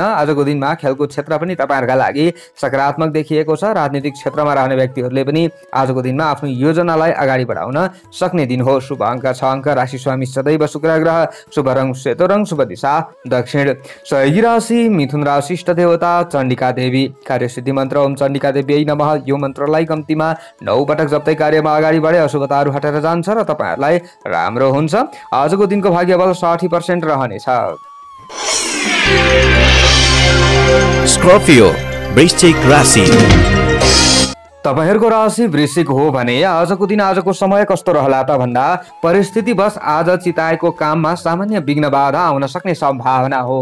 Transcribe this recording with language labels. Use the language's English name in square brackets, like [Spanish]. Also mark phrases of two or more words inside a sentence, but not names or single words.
[Nepali] आजको दिनमा खेलकुद क्षेत्र पनि तपाईहरूका लागि सकारात्मक देखिएको छ। राजनीतिक क्षेत्रमा रहने व्यक्तिहरूले पनि आजको दिनमा आफ्नो योजनालाई अगाडि बढाउन सक्ने दिन हो। शुभ अङ्क 6 अङ्क, राशि स्वामी सदैव शुक्र, शुभ रङ सेतो रङ, शुभ दिशा दक्षिण। सहयोगी राशि मिथुन राशि, इष्ट देवता चण्डिका देवी। कार्यसिद्धि मन्त्र [Sanskrit] ओम चण्डिका देवी नमः। [Nepali] यो मन्त्रलाई कम्तीमा 9 पटक जप्दै कार्यमा अगाडि बढे अशुभताहरू हटेर जान्छ र तपाईहरूलाई राम्रो हुन्छ। आजको दिनको भाग्यबल 60% रहनेछ। स्कर्पियो वृश्चिक राशि। तपाईहरूको राशि वृश्चिक हो भने आजको दिन, आजको समय कस्तो रहला त भन्दा परिस्थितिवश आज चिताएको काममा सामान्य विघ्न बाधा आउन सक्ने सम्भावना हो।